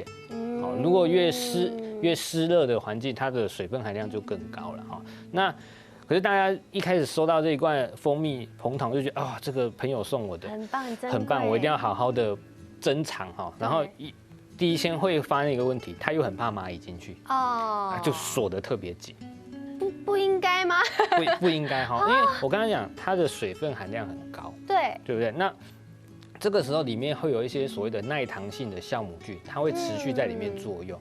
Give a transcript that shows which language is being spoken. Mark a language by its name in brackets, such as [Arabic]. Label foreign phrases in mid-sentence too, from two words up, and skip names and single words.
[Chinese] 好，如果越濕熱的環境，它的水分含量就更高了哈。那可是大家一開始收到這一罐蜂蜜蜂糖，就覺得啊，這個朋友送我的很棒，我一定要好好的珍藏哈，然後第一先會發現一個問題，他又很怕螞蟻進去，就鎖得特別緊。不應該嗎？不應該哈，因為我剛才講，它的水分含量很高，對不對？那這個時候裡面會有一些所謂的耐糖性的酵母菌，它會持續在裡面作用。